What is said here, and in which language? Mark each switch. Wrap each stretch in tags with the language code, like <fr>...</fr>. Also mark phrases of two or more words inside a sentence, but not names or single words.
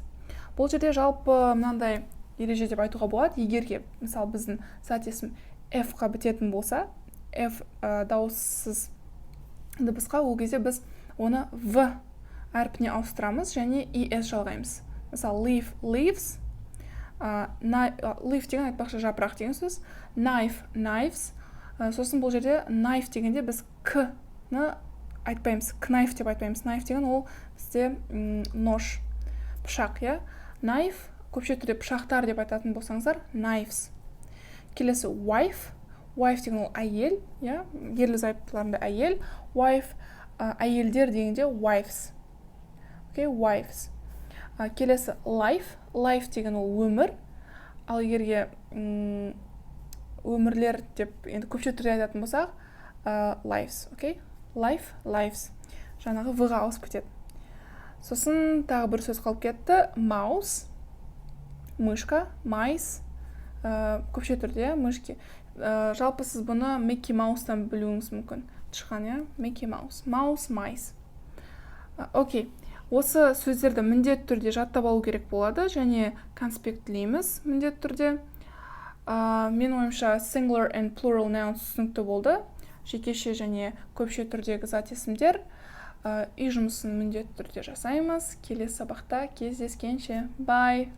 <kk>Бұл жерде жалпы мынандай ереже деп айтуға болады. Егерге, мысалы, біздің зат есім F-қа бітетін болса, F дауыссыз дыбысқа, ол кезде біз оны V әрпіне ауыстырамыз және ES жалғаймыз. Мысалы, leaves, leaf деген айтпақшы жапырақ деген сөз, knives. Сосын бұл жерде knife дегенде біз К-ны айтпаймыз, knife деп айтпаймыз. Knife деген ол бізде нож, пышақ, я? Knife, көпше түрде пышақтар деп айтатын болсаңыздар, knives. Келесі, wife деген ол әйел, я? Ерлі зайыптыларында әйел. Wife, әйелдер дегенде wives. Окей, wives. Келесі, life деген ол өмір. Ал егерге өмірлер деп енді көпше түрде айтатын болсақ, lives, окей? Lives. Жаңағы V-ға ауысып кетеді. Сосын тағы бір сөз қалып кетті. Mouse, мышка, mice, көпше түрде мышки. Жалпы сіз бұны Mickey Mouse'тан білуіңіз мүмкін. Тышқан, я? Mickey Mouse. Mouse, mice. Окей. Осы сөздерді міндет түрде жаттап алу керек болады, және конспектлейміз міндет түрде. Мен ойымша</kk> <en>singular and plural nouns</en> <kk>түсінікті болды. Жекеше және көпше түрдегі зат есімдер. Үй жұмысын міндет түрде жасаймыз. Келесі сабақта кездескенше. Bye!</kk>